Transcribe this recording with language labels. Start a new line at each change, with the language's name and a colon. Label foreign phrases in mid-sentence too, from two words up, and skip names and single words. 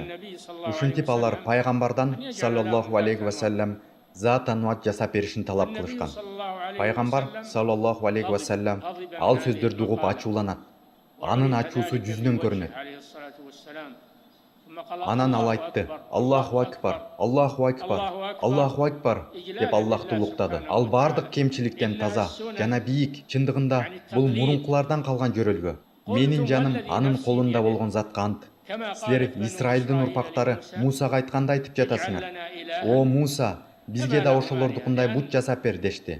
Kyrgyz: Ушинтип алар пайгамбардан
Arabic: صلى الله عليه وسلم
Kyrgyz: Зат Ануат жасап беришин талап кылышкан. Пайгамбар
Arabic: صلى الله عليه وسلم
Kyrgyz: ал сөздөрдү угуп ачууланат. Анын ачуусу жүзүнөн көрүнөт. Анан ал айтты:
Arabic: "الله أكبر، الله أكبر، الله أكبر"
Kyrgyz: деп Аллахты улуктады. Ал бардык кемчиликтен таза жана бийик. Чындыгында бул мурункулардан калган жөрөлгө. Менин жаным анын колунда болгон затка ант. Силер Исраилдин урпактары Мусага айтканда айтып жатасыңар: "О Муса, бизге да ошолордукундай бут жасап бер" дешти.